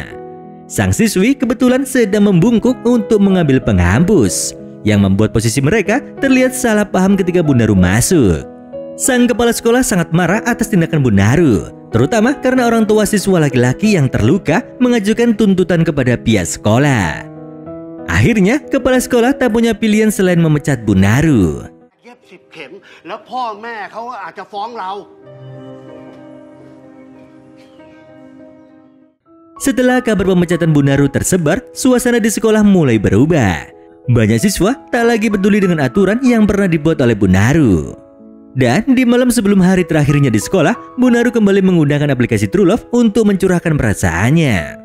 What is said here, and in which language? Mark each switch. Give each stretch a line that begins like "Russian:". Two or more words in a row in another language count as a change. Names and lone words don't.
Indonesian: Sang siswi kebetulan sedang membungkuk untuk mengambil penghapus, yang membuat posisi mereka terlihat salah paham ketika Bu Naru masuk. Sang kepala sekolah sangat marah atas tindakan Bu Naru, terutama karena orang tua siswa laki-laki yang terluka mengajukan tuntutan kepada pihak sekolah. Akhirnya, kepala sekolah tak punya pilihan selain memecat Bu Naru.
Thai: 10 เข็มแล้วพ่อแม่เขาอาจจะฟ้องเรา
Indonesian: Setelah kabar pemecatan Bu Naru tersebar, suasana di sekolah mulai berubah. Banyak siswa tak lagi peduli dengan aturan yang pernah dibuat oleh Bu Naru. Dan di malam sebelum hari terakhirnya di sekolah, Bunaru kembali menggunakan aplikasi True Love untuk mencurahkan perasaannya.